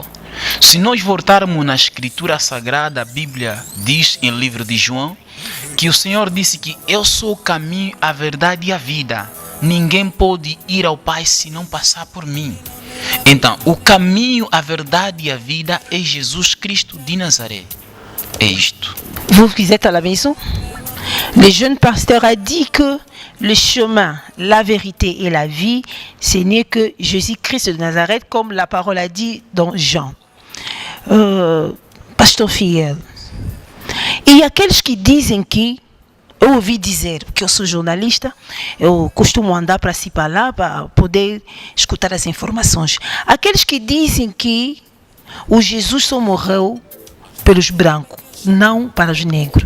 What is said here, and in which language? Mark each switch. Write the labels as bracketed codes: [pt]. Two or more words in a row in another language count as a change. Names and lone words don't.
[pt] Se nós voltarmos na Escritura Sagrada, a Bíblia diz em livro de João que o Senhor disse que eu sou o caminho, a verdade e a vida. Ninguém pode ir ao Pai se não passar por mim. Então, o caminho, a verdade e a vida é Jesus Cristo de Nazaré. É isto. [fr] Vous qui êtes à la maison, le jeune pasteur a dit que le chemin, la vérité et la vie, ce n'est que Jésus-Christ de Nazareth, comme la parole a dit dans Jean. [pt] Pastor Fiel, e aqueles que dizem que eu ouvi dizer, porque eu sou jornalista, eu costumo andar para si para lá para poder escutar as informações. Aqueles que dizem que o Jesus só morreu pelos brancos, não para os negros.